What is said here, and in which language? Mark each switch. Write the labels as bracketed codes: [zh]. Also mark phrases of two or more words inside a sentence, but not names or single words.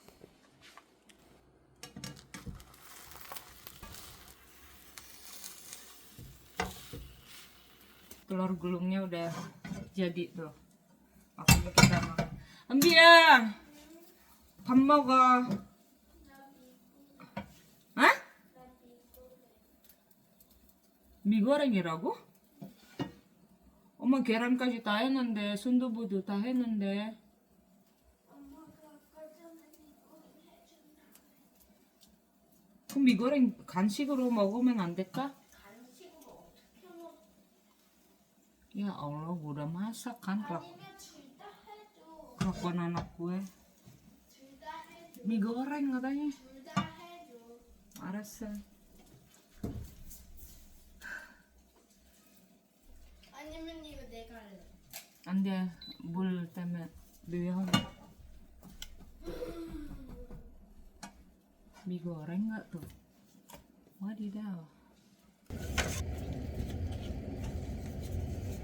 [id] Telur gulungnya udah jadi tuh. Waktunya kita makan. Ambia, kamu mau ke? [ko] Hah? [id] Mie goreng [ko] 이라고? 엄마 계란까지 다 했는데 순두부도 다 했는데. 그럼 미 goreng 간식으로 먹으면 안 될까? 간식으로 어떻게 먹어? [id] Ya Allah, gue udah masak kan [ko] 아니면 둘 다 해줘. [id] kelakuan anak gue. [ko] 둘 다 해줘. [id] Mie goreng katanya. [ko] 둘 다 해줘. 알았어. 아니면 이거 내가 할래. 안 돼. 물 때문에 위험. [id] Mie goreng nggak tuh? Wadidaw.